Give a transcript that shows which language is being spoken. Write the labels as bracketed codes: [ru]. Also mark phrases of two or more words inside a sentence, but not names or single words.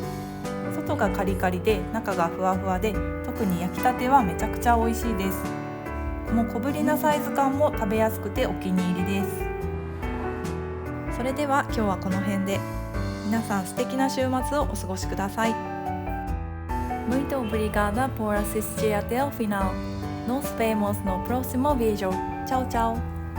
[ja] 外がカリカリで中がふわふわで、特に焼きたてはめちゃくちゃ美味しいです。この小ぶりなサイズ感も食べやすくてお気に入りです。それでは今日はこの辺で。皆さん素敵な週末をお過ごしください。 [pt] Muito obrigada por assistir até o final. Nos vemos no próximo vídeo. Tchau, tchau!